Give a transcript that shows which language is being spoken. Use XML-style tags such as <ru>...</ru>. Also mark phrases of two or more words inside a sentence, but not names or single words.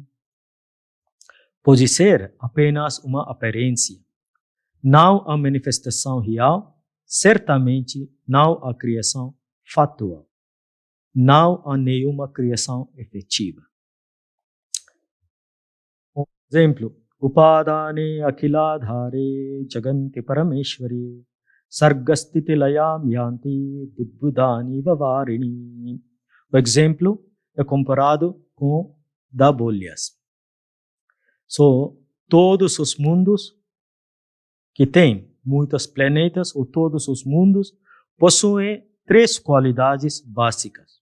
<pt>Pode ser apenas uma aparência. Não há manifestação real, certamente não há criação fatual. Não há nenhuma criação efetiva. Por exemplo,</pt> <sa>उपादाने अखिलाधारे जगन्ति परमेश्वरि सर्गस्थिति लयं यान्ति बुद्बुदानि वावारिणि.</sa> <pt>O exemplo é comparado com da bolhas. Todos os mundos que têm muitos planetas, ou todos os mundos, possuem 3 qualidades básicas.</pt>